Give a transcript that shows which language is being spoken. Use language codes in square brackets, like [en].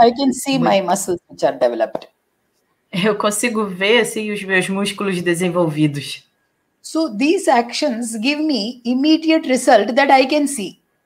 [en] I can see my muscles which are developed. [pt] Eu consigo ver assim os meus músculos desenvolvidos. [en] So these actions give me immediate result that I can see.